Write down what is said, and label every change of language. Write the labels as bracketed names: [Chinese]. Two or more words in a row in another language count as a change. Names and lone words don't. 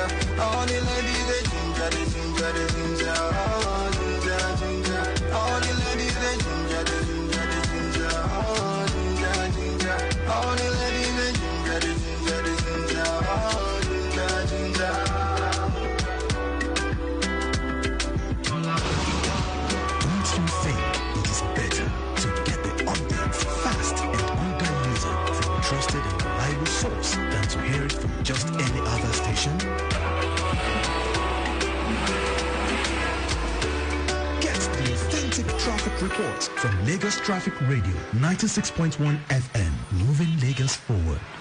[English] All the ladies they ginger, they ginger, they ginger. Oh, ginger, ginger. All the ladies they ginger, they ginger, they ginger. Oh, ginger, ginger. All the ladies they ginger, they ginger, they ginger. Oh, ginger, ginger. Don't you think it is better to get the updates fast and undiluted from a trusted and reliable source than to hear it from just any other station? Get the authentic traffic reports from Lagos Traffic Radio 96.1 FM, moving Lagos forward.